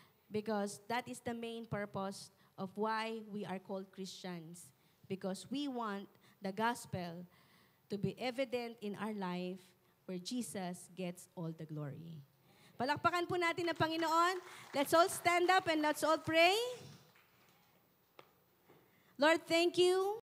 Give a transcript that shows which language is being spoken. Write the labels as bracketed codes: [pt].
[en] Because that is the main purpose of why we are called Christians. Because we want the gospel to be evident in our life where Jesus gets all the glory. [tl] Palakpakan po natin ang Panginoon. [en] Let's all stand up and let's all pray. Lord, thank you.